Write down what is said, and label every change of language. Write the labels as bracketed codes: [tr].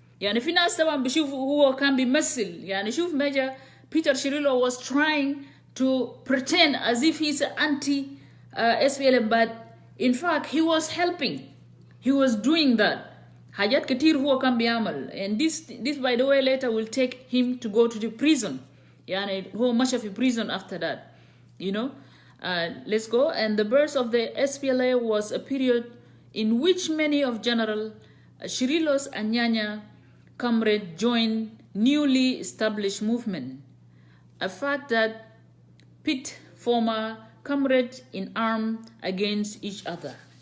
[ar] يعني في ناس طبعا بشوف هو كان بيمثل. [en] يعني شوف Major Peter Cirillo was trying to pretend as if he's anti-SPLM, but in fact he was helping. He was doing that. [ar] حاجات كتير هو كان بيعمل. [en] And this by the way later will take him to go to the prison. [ar] يعني هو مشى في prison [en] after that. You know. Let's go. And the birth of the SPLA was a period in which many of General Cirillo's Anyanya comrades joined newly established movement. A fact that pit former comrades in arms against each other.